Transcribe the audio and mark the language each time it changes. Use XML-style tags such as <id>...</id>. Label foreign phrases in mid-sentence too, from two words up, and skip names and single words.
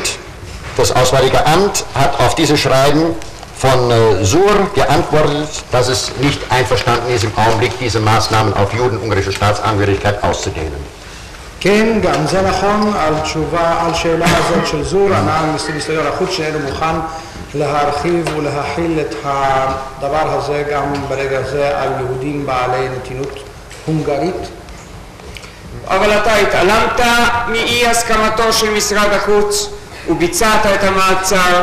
<de>Das Auswärtige Amt hat auf dieses Schreiben von Sur geantwortet, dass es nicht einverstanden ist, im Augenblick diese Maßnahmen auf Juden ungarische Staatsangehörigkeit auszudehnen.</de> <he>כן, גם זה נכון, על שאלה הזאת של זור, ענה מיניסטריון החוץ שאינו מוכן להרחיב ולהכיל את הדבר הזה גם ברגע זה על יהודים בעלי נתינות הונגרית. אבל אתה התעלמת מאי הסכמתו של משרד החוץ וביצעת את המעצר.</he>